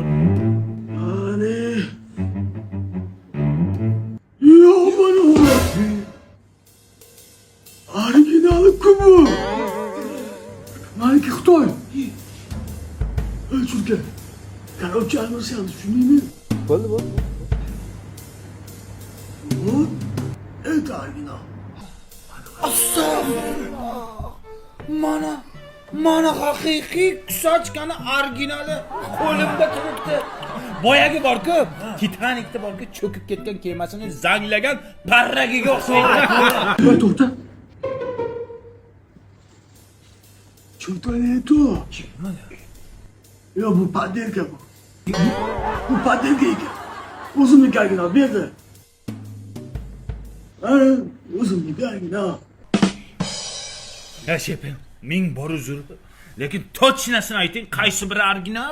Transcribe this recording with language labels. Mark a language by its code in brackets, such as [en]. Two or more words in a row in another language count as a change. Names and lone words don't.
[uz] Ani. Yo'q mana bu. Originali kubu. Maniki Xitoy. Churka. Короче, almasam tushundingmi? Bo'ldi. [ru] Вот это оригинал. [uz] Mana haqiqiy kusochkani originali qo'limda turibdi. Boyagi borku, Titanicda borku cho'kib ketgan kemasini zanglagan parragiga o'xshaydi. To'xta. [ru] Что это? [uz] Ya bu padelka bu. Bu padelka ekan. O'zimniki original berdi. Ana, o'zimniki original. Ya shefim, ming bor uzr. Lekin точносini ayting, qaysi biri original?